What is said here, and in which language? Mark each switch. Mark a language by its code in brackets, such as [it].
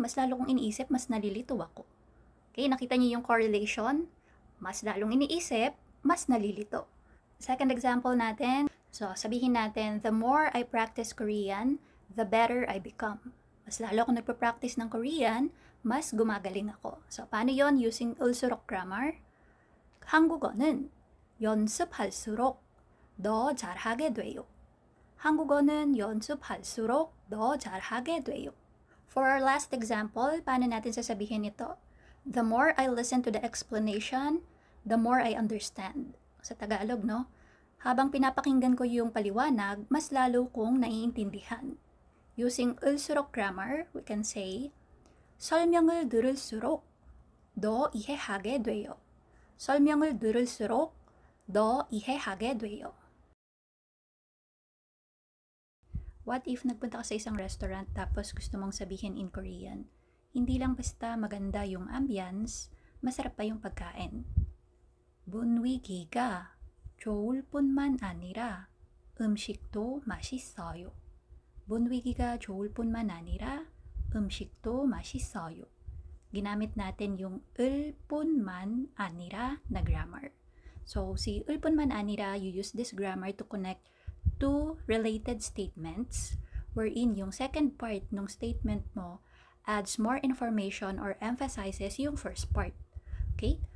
[tl] Mas lalo kong iniisip, mas nalilito ako. Okay? Nakita niyo yung correlation? Mas lalong iniisip, mas nalilito. [en] Second example natin, so sabihin natin, the more I practice Korean, the better I become. [tl] Mas lalo akong nagpa-practice ng Korean, mas gumagaling ako. So paano yon using ulsurok grammar? [ko] 한국어는 연습할수록 더 잘하게 돼요. 한국어는 연습할수록 더 잘하게 돼요. [en] For our last example, [tl] paano natin sasabihin ito? [en] The more I listen to the explanation, the more I understand. [tl] Sa Tagalog, no? Habang pinapakinggan ko yung paliwanag, mas lalo kong naiintindihan. [en] Using ulsurok grammar, we can say, [ko] 설명을 들을수록 더 이해하게 돼요. [en] 설명을 들을수록 더 이해하게 돼요. [tl] What if nagpunta ka sa isang restaurant tapos gusto mong sabihin in Korean, hindi lang basta maganda yung ambience, masarap pa yung pagkain. [ko] 분위기가 좋을 뿐만 아니라 음식도 맛있어요. 분위기가 좋을 뿐만 아니라 음식도 맛있어요. [tl] Ginamit natin yung 을 뿐만 아니라 na grammar. [en] So, si 을 뿐만 아니라, you use this grammar to connect two related statements wherein yung second part ng statement mo adds more information or emphasizes yung first part. Okay?